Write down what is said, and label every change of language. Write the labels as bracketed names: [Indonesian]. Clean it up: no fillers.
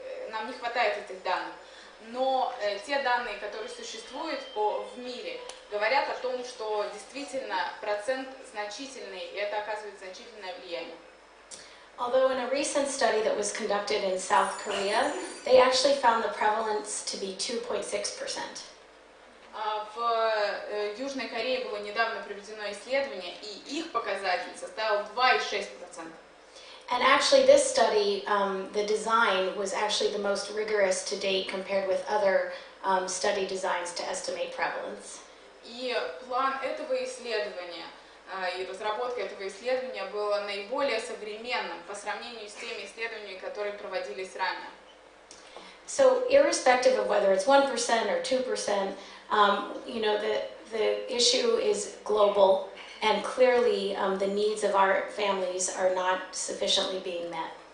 [Russian] Нам не хватает этих данных. Но те данные, которые существуют в мире, говорят о том, что действительно процент значительный, и это оказывает значительное влияние. [English] Although in a recent study that was conducted in South Korea, they actually found the prevalence to be 2.6%. [Russian] В Южной Корее было недавно проведено исследование, и их показатель составил 2,6%. [English] And actually this study, the design was actually the most rigorous to date compared with other study designs to estimate prevalence. [Russian] И план этого исследования и разработка этого исследования была наиболее современным по сравнению с теми исследованиями, которые проводились ранее. [English] So irrespective of whether it's 1% or 2%, you know, the issue is global, and clearly the needs of our families are not sufficiently being met.